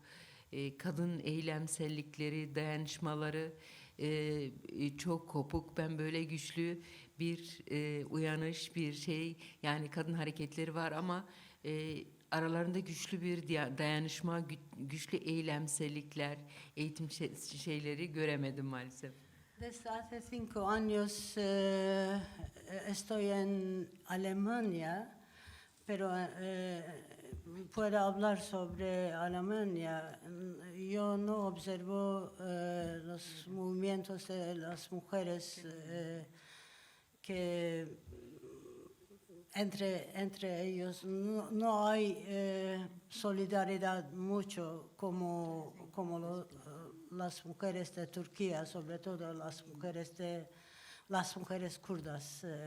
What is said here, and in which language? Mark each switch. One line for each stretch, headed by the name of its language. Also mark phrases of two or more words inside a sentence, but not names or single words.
Turkish: Kadın eylemsellikleri, dayanışmaları çok kopuk. Ben böyle güçlü bir uyanış, bir şey, yani kadın hareketleri var ama aralarında güçlü bir dayanışma, güçlü eylemsellikler, eğitim şeyleri göremedim maalesef.
Spanish: Desde hace 5 años estoy en Alemania, pero puedo hablar sobre Alemania. Yo no observo los movimientos de las mujeres que entre ellos no hay solidaridad mucho como las mujeres de Turquía, sobre todo las mujeres kurdas.